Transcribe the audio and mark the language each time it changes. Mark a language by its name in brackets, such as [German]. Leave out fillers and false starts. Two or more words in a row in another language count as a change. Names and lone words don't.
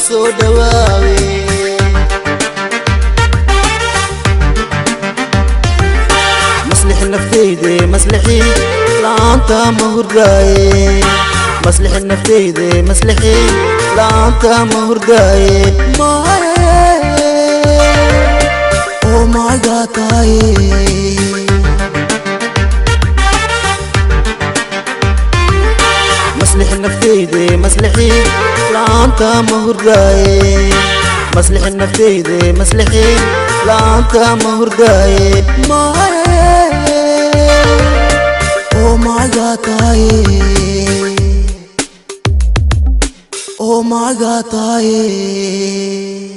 [Somali] dhawaawe maslix naftayde maslixi laanta ma hurdaaye maslix naftayde maslixi laanta ma hurdaaye [English] oh my god [Somali] maslix naftayde maslixi laanta ma hurdaaye maslix naftayde maslixi laanta ma hurdaaye [English] oh my god oh my god